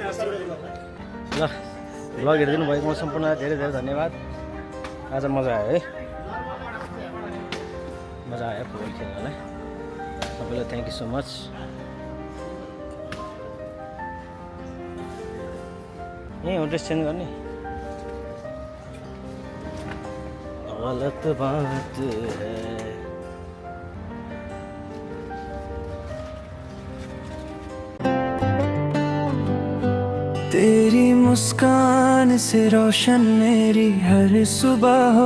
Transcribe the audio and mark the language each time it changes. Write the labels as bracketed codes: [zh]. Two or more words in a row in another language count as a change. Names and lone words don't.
[ne] ल ब्लग हेरिदिनु भएकोमा सम्पूर्ण धेरै धेरै धन्यवाद आज मजा आयो है मजा आयो फुटबल खेल्नलाई सबैलाई [en] thank you so much [ne] यहीँ हो [en] dress change [ne] गर्ने [hi] गलत बात है तेरी मुस्कान से रोशन मेरी हर सुबह हो